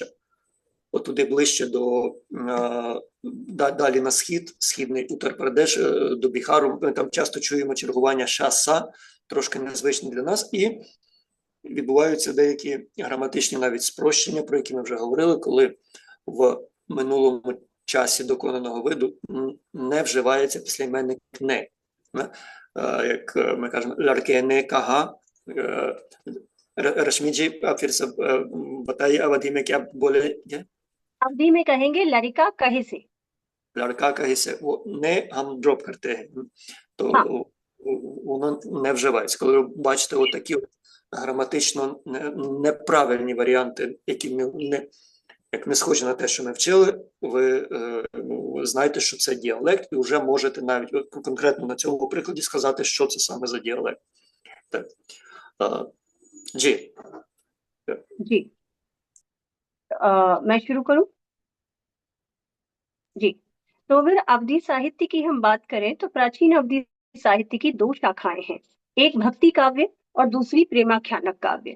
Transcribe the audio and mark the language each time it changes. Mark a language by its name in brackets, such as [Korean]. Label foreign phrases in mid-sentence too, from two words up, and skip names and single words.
[Ukrainian] От туди ближче до далі на схід, східний Утар-Прадеш, до Біхару, ми там часто чуємо чергування ша-са, трошки незвичне для нас, і відбуваються деякі граматичні навіть спрощення, про які ми вже говорили, коли в минулому часі доконаного виду не вживається післяіменник «не». Як ми кажемо [Hindi] «लड़के ने कहा», रश्मि जी, आप फिर से बताइए अवधि में क्या बोले? अवधि में कहेंगे लड़का कहे से, लड़का कहे से, वो ने हम ड्रॉप करते हैं, [Ukrainian] то воно не вживається. Коли ви бачите отакі граматично неправильні варіанти, які як не схожі на те, що ми вчили, ви знаєте, що це діалект, і вже можете навіть конкретно на цьому прикладі сказати, що це саме за діалект. Так. [Hindi] जी जी मैं शुरू करूं? जी, तो अगर अवधि साहित्य की हम बात करें तो प्राचीन अवधि साहित्य की दो शाखाएं हैं, एक भक्ति काव्य और दूसरी प्रेमाख्यानक काव्य।